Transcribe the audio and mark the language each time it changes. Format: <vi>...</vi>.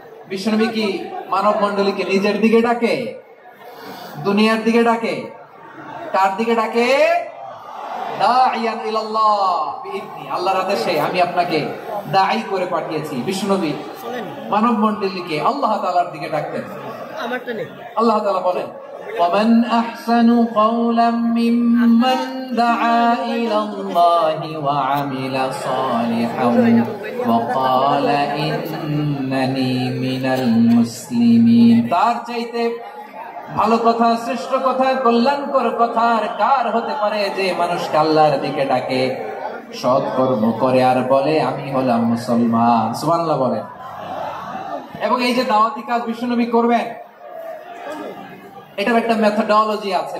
<bn>বিশ্বনবী কি মানব মণ্ডলীকে নিজের দিকে ডাকে, দুনিয়ার দিকে ডাকে? কার দিকে ডাকে?</bn> <ar>দাঈয়ান ইলাল্লাহ বিইذনি,</ar> <bn>আল্লাহর আদেশে আমি আপনাকে দায়ী করে পাঠিয়েছি। বিশ্বনবী মানব মণ্ডলীকে আল্লাহ তাআলার দিকে ডাকতেন।</bn> <ar>আল্লাহ তাআলা বলেন, ومن أحسن قولا ممن دعا إلى الله وعمل صالحا وقال إنني من المسلمين।</ar> <bn>তার চাইতে ভালো কথা, শ্রেষ্ঠ কথা, কল্যাণকর কথা আর কার হতে পারে যে মানুষকে আল্লাহর দিকে ডাকে, সৎ কর্ম করে আর বলে আমি হলাম মুসলমান। সুবহানাল্লাহ বলেন। এবং এই যে দাওয়াতি কাজ বিশ্বনবী করবেন, এটার একটা মেথডোলজি আছে।</bn>